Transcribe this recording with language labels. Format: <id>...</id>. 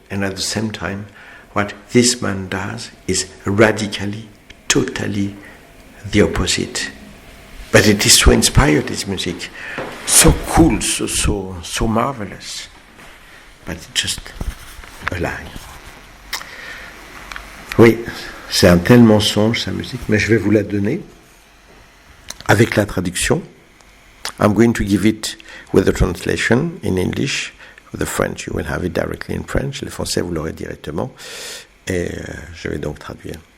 <en>And at the same time, what this man does is radically, totally the opposite. But it is so inspired, this music, so cool, so marvelous. But it's just a lie.</en> <fr>Oui, c'est un tel mensonge, sa musique, mais je vais vous la donner avec la traduction.</fr> <en>I'm going to give it with the translation in English. The French, you will have it directly in French.</en> <fr>Le français, vous l'aurez directement. Et je vais donc traduire.</fr>